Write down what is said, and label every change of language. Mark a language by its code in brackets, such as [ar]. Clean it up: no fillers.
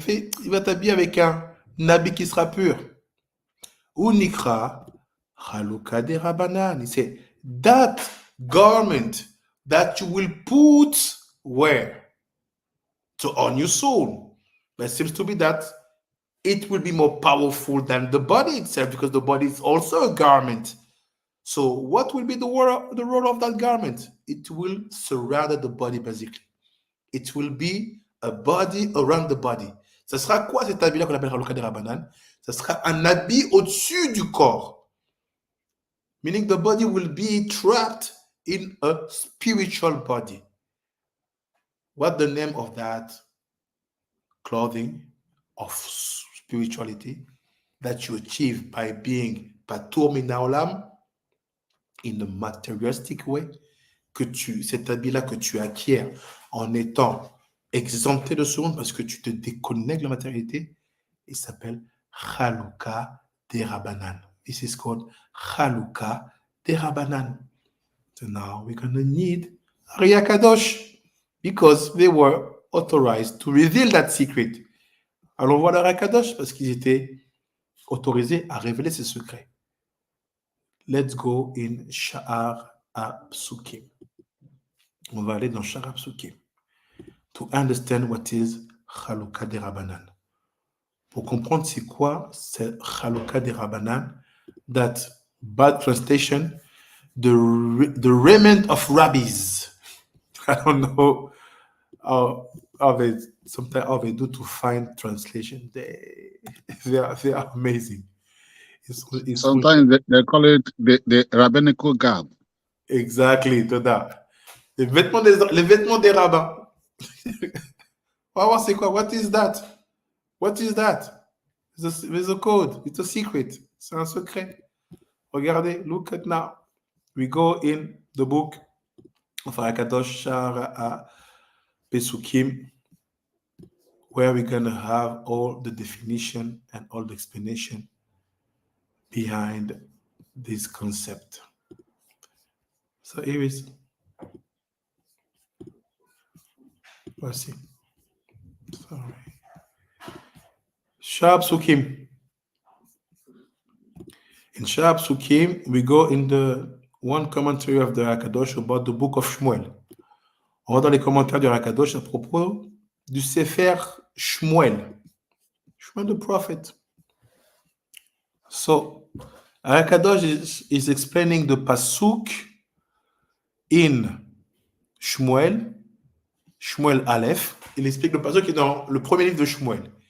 [fr] Il va t'habiller avec un habit qui sera pur. [en] Unikra Haluka DeRabbanane. He said, that garment that you will put where? So on your soul. But it seems to be that it will be more powerful than the body itself, because the body is also a garment. So what will be the role of that garment? It will surround the body, basically. It will be a body around the body. [fr] Ce sera quoi cet habit-là qu'on appelle Haluka DeRabbanane? Ce sera un habit au-dessus du corps. [en] Meaning the body will be trapped in a spiritual body. What the name of that clothing of spirituality that you achieve by being patur min haolam, in a materialistic way, [fr] cet habit-là que tu acquiers en étant exempté de ce monde parce que tu te déconnectes de la matérialité, il s'appelle Haluka DeRabbanane. [en] This is called Haluka DeRabbanane. So now we're going to need Shaarei Kadosh, because they were authorized to reveal that secret. [fr] Allons voir Shaarei Kadosh parce qu'ils étaient autorisés à révéler ces secrets. [en] Let's go in Shaarei Psukim. [fr] On va aller dans Shaarei Psukim [en] to understand what is Haluka DeRabbanane. [fr] Pour comprendre c'est quoi c'est [en] Haluka DeRabbanane, that bad translation, the raiment of rabbis. I don't know how they do to find translation. They are amazing. Sometimes they call it the rabbinical garb. Exactly, to that. [fr] Les vêtements des rabbins. C'est quoi? [en] What is that? What is that? There's a code. It's a secret. [fr] C'est un secret. [en] Regardez, look at now. We go in the book of Shaarei Kadosh, Shaarei Pesukim, where we're going to have all the definition and all the explanation behind this concept. So here is. Voici. Sorry. Shaarei Psukim. In Shaarei Psukim, we go in the one commentary of the Shaarei Kadosh about the book of Shmuel. [fr] On va dans les commentaires du Shaarei Kadosh à propos du Sefer Shmuel. [en] Shmuel the prophet. So, Shaarei Kadosh is explaining the pasuk in Shmuel Aleph. [fr] Il explique le pasuk qui est dans le premier livre de Shmuel.